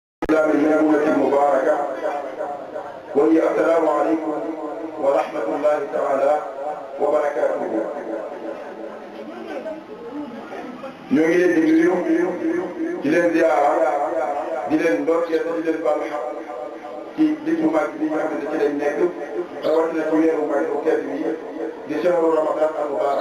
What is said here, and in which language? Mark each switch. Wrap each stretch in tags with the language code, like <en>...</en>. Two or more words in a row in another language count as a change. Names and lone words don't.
<ar>الميمونة المباركة وهي السلام عليكم ورحمة الله تعالى وبركاته.</ar> <wo>ñoo ngi leen di nuyu di leen ziara di leen ndokkeel di leen baalu xaq ci diggu mag bi nga xam ne ci lañ nekk rawatina ci weeru mag bu tedd bi di</wo> <ar>شهر رمضان المبارك.</ar>